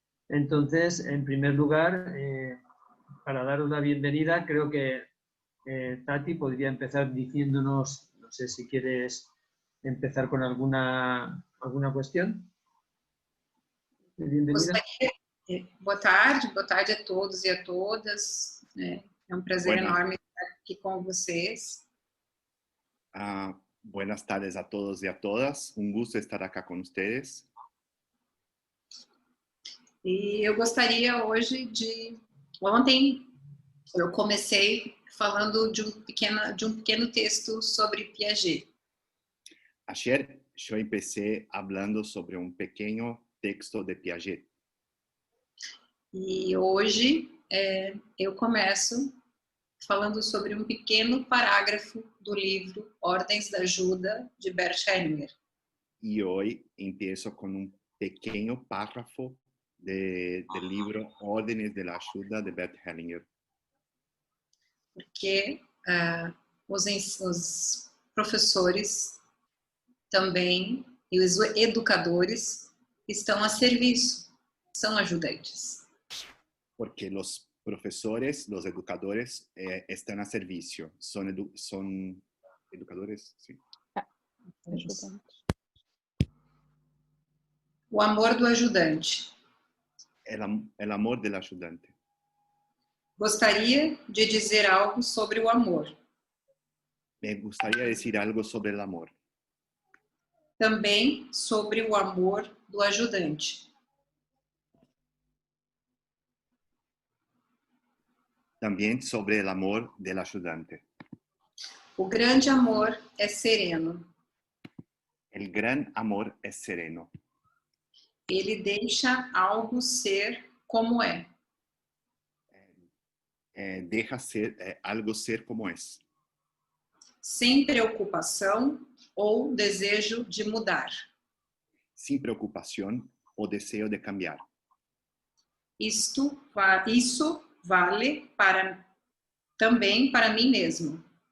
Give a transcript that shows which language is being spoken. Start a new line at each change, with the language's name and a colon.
Spanish: Entonces, en primer lugar, para daros la bienvenida, creo que Tati podría empezar diciéndonos, no sé si quieres empezar con alguna cuestión de bienvenida.
Portuguese: Boa tarde a todos e a todas. É um prazer enorme estar aqui com vocês.
Spanish: Buenas tardes a todos y a todas. Un gusto estar acá con ustedes.
Portuguese: E eu gostaria hoje de... Ontem eu comecei falando de um pequeno texto sobre Piaget.
Spanish: Ayer yo empecé hablando sobre un pequeño texto de Piaget.
Portuguese: E hoje eu começo falando sobre um pequeno parágrafo do livro Ordens da Ajuda, de Bert Hellinger.
Spanish: Y hoy empiezo con un pequeño párrafo del libro Órdenes de la Ayuda de Bert Hellinger.
Portuguese: Porque os professores também e os educadores estão a serviço, são ajudantes.
Spanish: Porque los profesores, los educadores están a servicio, son educadores, sí.
Portuguese: O amor do ajudante.
Spanish: El amor del ayudante.
Portuguese: Gostaria de dizer algo sobre o amor.
Spanish: Me gustaría decir algo sobre el amor.
Portuguese: Também sobre o amor do ajudante.
Spanish: También sobre el amor del ayudante.
Portuguese: O grande amor é sereno.
Spanish: El gran amor es sereno.
Portuguese: Ele deixa algo ser como é.
Spanish: Deja algo ser como es.
Portuguese: Sem preocupação ou desejo de mudar.
Spanish: Sin preocupación o deseo de cambiar.
Portuguese: Isso vale também para mim mesmo.